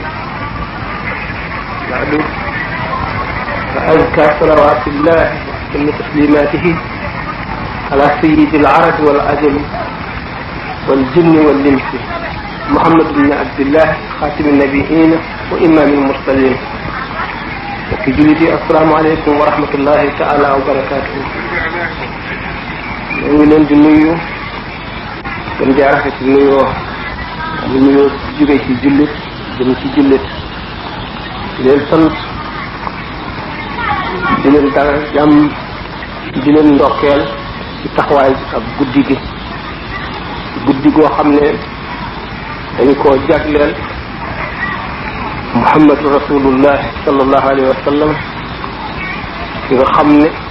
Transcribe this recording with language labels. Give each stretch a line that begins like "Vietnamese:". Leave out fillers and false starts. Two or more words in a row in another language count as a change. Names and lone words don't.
Arabic: بعد فأزكى صلوات الله وأتم تسليماته على سيد العرب والعجم والجن والإنس محمد بن عبد الله خاتم النبيين وإمام المرسلين وفي جلدي السلام عليكم ورحمة الله تعالى وبركاته
Wolof: ñu leen di nuyu gën di rafet nuyoo mu nuyoo jóge ci jullit jëm ci jullit di leen sant di leen dalal jàmm di leen ndokkeel ci taxawaay ak guddi gi guddi goo xam ne dañu koo jagleel
Arabic: محمد رسول الله صلى الله عليه وسلم
Wolof: nga xam ne